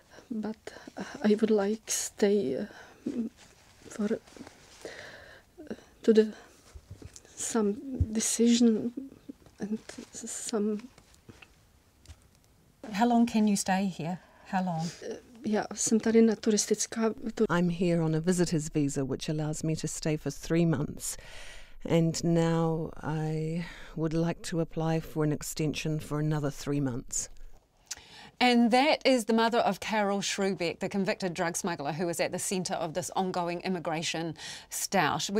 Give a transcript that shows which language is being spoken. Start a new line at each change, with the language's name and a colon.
English: But I would like to stay for to the some decision and some. How long can you stay here? How long?
Czech: Ja, jsem tady na turistická.
English: I'm here on a visitor's visa, which allows me to stay for 3 months. And now I would like to apply for an extension for another 3 months. And that is the mother of Karel Sroubek, the convicted drug smuggler who is at the centre of this ongoing immigration stoush.